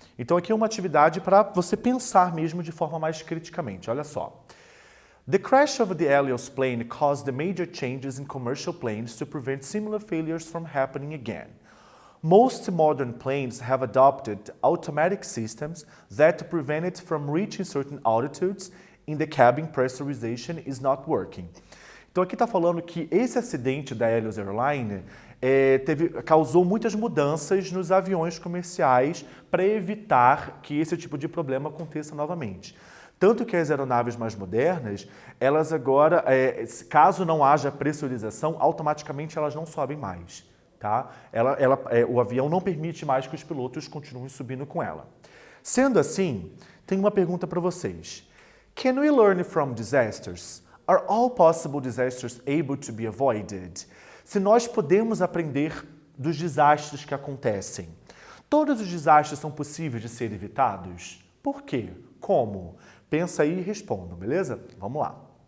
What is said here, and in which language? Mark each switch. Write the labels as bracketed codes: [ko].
[pt] Então aqui é uma atividade para você pensar mesmo de forma mais criticamente. Olha só. [en] The crash of the Helios plane caused the major changes in commercial planes to prevent similar failures from happening again. Most modern planes have adopted automatic systems that prevent it from reaching certain altitudes in the cabin pressurization is not working. [pt] Então aqui está falando que esse acidente da Helios Airline causou muitas mudanças nos aviões comerciais para evitar que esse tipo de problema aconteça novamente. Tanto que as aeronaves mais modernas, elas agora, caso não haja pressurização, automaticamente elas não sobem mais. Tá? O avião não permite mais que os pilotos continuem subindo com ela. Sendo assim, tem uma pergunta para vocês. [en] Can we learn from disasters? Are all possible disasters able to be avoided? [pt] Se nós podemos aprender dos desastres que acontecem, todos os desastres são possíveis de ser evitados? Por quê? Como? Pensa aí e responda, beleza? Vamos lá.